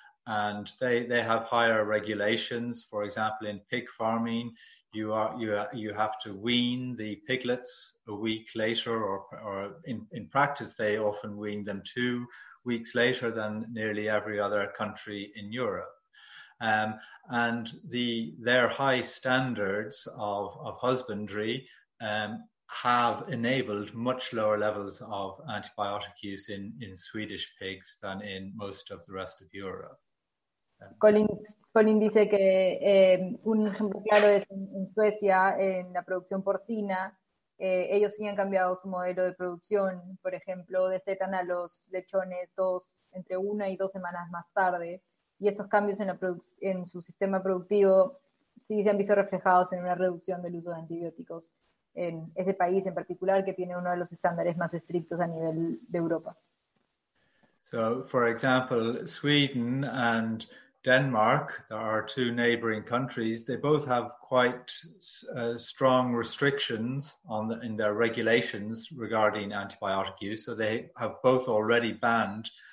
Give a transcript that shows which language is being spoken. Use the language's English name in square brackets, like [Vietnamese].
[English] And they have higher regulations. For example, in pig farming, you have to wean the piglets a week later, or in practice they often wean them 2 weeks later than nearly every other country in Europe. And their high standards of husbandry have enabled much lower levels of antibiotic use in Swedish pigs than in most of the rest of Europe. [Spanish] Colin dice que un ejemplo claro es en Suecia, en la producción porcina. Ellos sí han cambiado su modelo de producción, por ejemplo, destetan a los lechones entre una y dos semanas más tarde, y estos cambios en su sistema productivo sí se han visto reflejados en una reducción del uso de antibióticos en ese país en particular, que tiene uno de los estándares más estrictos a nivel de Europa. [English] So, for example, Sweden and Denmark, there are two neighboring countries, they both have quite strong restrictions in their regulations regarding antibiotic use. So they have both already banned